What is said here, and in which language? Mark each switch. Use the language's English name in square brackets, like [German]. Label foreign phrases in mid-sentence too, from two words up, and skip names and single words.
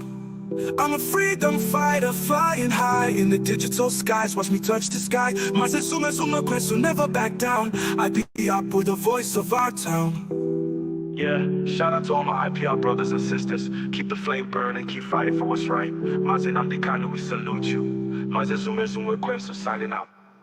[English] I'm a freedom fighter, flying high in the digital skies. Watch me touch the sky. Mazi Sume quest will never back down. I be up with the voice of our town. Yeah, shout out to all my IPR brothers and sisters. Keep the flame burning, keep fighting for what's right. Mazi Nnamdi Kanu, we salute you. Mazi Sume quest, signing out.